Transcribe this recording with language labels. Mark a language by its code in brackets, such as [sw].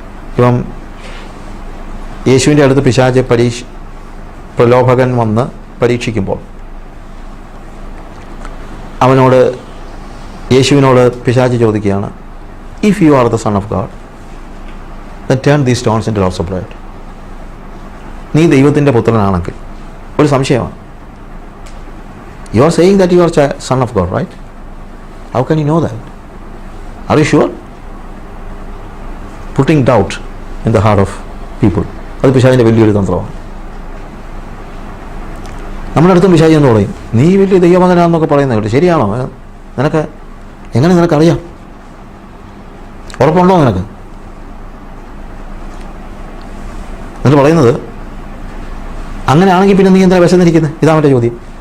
[ml] ഇപ്പം യേശുവിൻ്റെ അടുത്ത് പിശാച് പ്രലോഭകൻ വന്ന് പരീക്ഷിക്കുമ്പോൾ യേശുവിനോട് പിശാച് ചോദിക്കുകയാണ്, [en] If you are the son of God then turn these stones into loaves of bread. [ml] നീ ദൈവത്തിൻ്റെ പുത്രനാണെങ്കിൽ, ഒരു സംശയമാണ്, [en] You are saying that you are son of God, right? How can you know that? Are you sure? Putting doubt in the heart of people. [ml] അത് പിശാചിൻ്റെ വലിയൊരു തന്ത്രമാണ്. നമ്മുടെ അടുത്തും പിശാചി എന്ന് പറയും, നീ വലിയ ദൈവമകനാണെന്നൊക്കെ പറയുന്നത് കേട്ടോ, ശരിയാണോ? എങ്ങനെ നിനക്കറിയാം? ഉറപ്പുണ്ടോ നിനക്ക്? എന്നിട്ട് പറയുന്നത്, അങ്ങനെയാണെങ്കിൽ പിന്നെ നീ എന്താ വിശന്നിരിക്കുന്നത്? ഇതാ മറ്റേ ചോദ്യം.